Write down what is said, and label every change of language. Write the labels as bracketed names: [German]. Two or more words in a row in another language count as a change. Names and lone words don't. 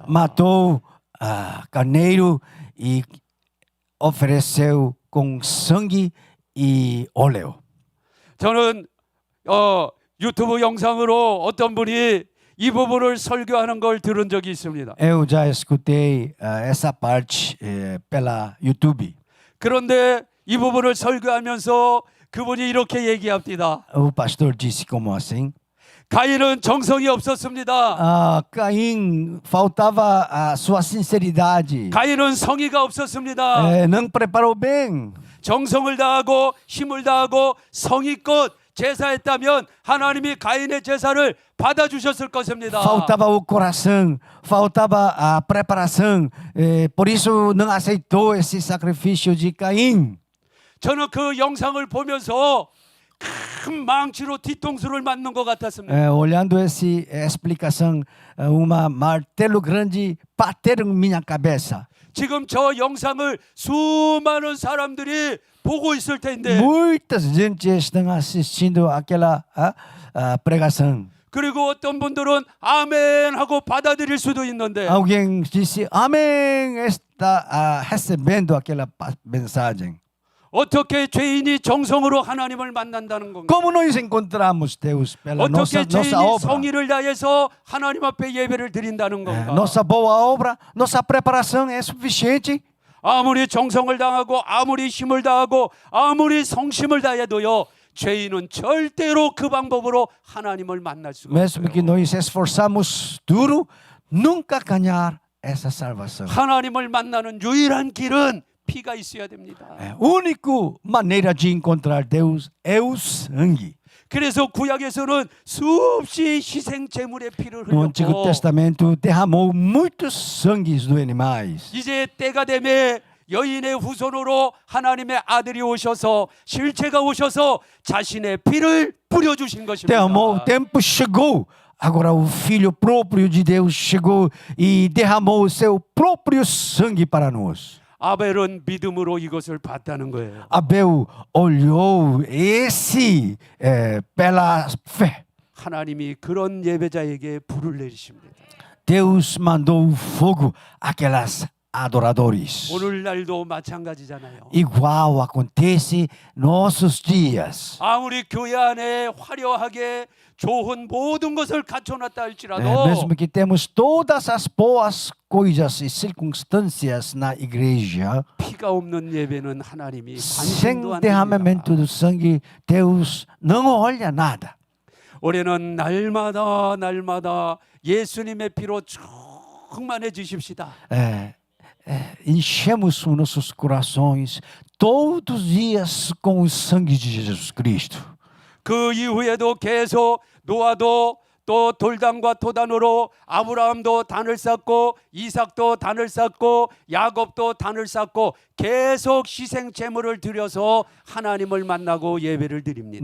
[Portuguese] Matou carneiro e ofereceu com sangue e óleo. [Korean] 저는 유튜브 영상으로 어떤 분이 이 부분을 설교하는 걸 들은 적이 있습니다. [Portuguese] Eu já escutei essa parte pela YouTube. [Korean] 그런데 이 부분을 설교하면서 그분이 이렇게 얘기합니다. [Portuguese] O pastor disse como assim: [Korean] 가인은 정성이 없었습니다. [Portuguese] Caim faltava a sua sinceridade. [Korean] 가인은 성의가 없었습니다. [Portuguese] Não preparou bem. [Korean] 정성을 다하고 힘을 다하고 성의껏 제사했다면 하나님이 가인의 제사를 받아주셨을 것입니다. [Portuguese] Faltava o coração, faltava a preparação. Por isso não aceitou esse sacrifício de Caim. [Korean] 저는 그 영상을 보면서 큰 망치로 뒤통수를 맞는 것 같았습니다. [Portuguese] Olhando essa explicação, uma martelo grande bateram minha cabeça. [Korean] 지금 저 영상을 수많은 사람들이 보고 있을 텐데 [Portuguese] Muitas gente estão assistindo aquela pregação. [Korean] 그리고 어떤 분들은 아멘 하고 받아들일 수도 있는데 [Portuguese] Alguém disse amém, está recebendo aquela mensagem. [Korean] 어떻게 죄인이 정성으로 하나님을 만난다는 건가? [Portuguese] Como nós encontramos Deus pela [Korean] 어떻게 [Portuguese] nossa [Korean] 죄인이 [Portuguese] obra, [Korean] 성의를 다해서 하나님 앞에 예배를 드린다는 건가? [Portuguese] nossa boa obra, nossa preparação é suficiente. [Korean] 아무리 정성을 다하고 아무리 힘을 다하고 아무리 성심을 다해도요 죄인은 절대로 그 방법으로 하나님을 만날 수가 [Portuguese] Mesmo que [Korean] 없어요. [Portuguese] nós esforçamos duro, nunca ganhar essa salvação. [Korean] 하나님을 만나는 유일한 길은 피가 있어야 됩니다. [Portuguese] A única maneira de encontrar Deus é o sangue. [Korean] 그래서 구약에서는 수없이 희생 제물의 피를 [Portuguese] No Antigo [Korean] 흘렸고 [Portuguese] Testamento derramou muitos sangues dos animais. [Korean] 이제 때가 되매 여인의 후손으로 하나님의 아들이 오셔서 실체가 오셔서 자신의 피를 뿌려주신 것입니다. [Portuguese] Derramou, o tempo chegou. Agora o Filho próprio de Deus chegou e derramou o seu próprio sangue para nós. [Korean] 아벨은 믿음으로 이것을 봤다는 거예요. [Portuguese] Abel olhou esse pela fé. [Korean] 하나님이 그런 예배자에게 불을 내리십니다. [Portuguese] Deus mandou fogo àquelas adoradores. [Korean] 오늘날도 마찬가지잖아요. [Portuguese] Igual acontece nossos dias. [Korean] 아무리 교회 안에 화려하게 좋은 모든 것을 갖춰놨다 할지라도 [Portuguese] Mesmo que temos todas as boas coisas e circunstâncias na igreja, [Korean] 피가 없는 예배는 하나님이 [Portuguese] sem [Korean] 관심도 안 [Portuguese] derramamento [Korean] 됩니다. [Portuguese] do sangue, Deus não olha nada. [Korean] 올해는 날마다 예수님의 피로 충만해지십시다. [Portuguese] Enchemos os nossos corações todos os dias com o sangue de Jesus Cristo. [Korean] 그 이후에도 계속 노아도 또 돌단과 토단으로 아브라함도 단을 쌓고 이삭도 단을 쌓고 야곱도 단을 쌓고 계속 희생 제물을 드려서 하나님을 만나고 예배를 드립니다.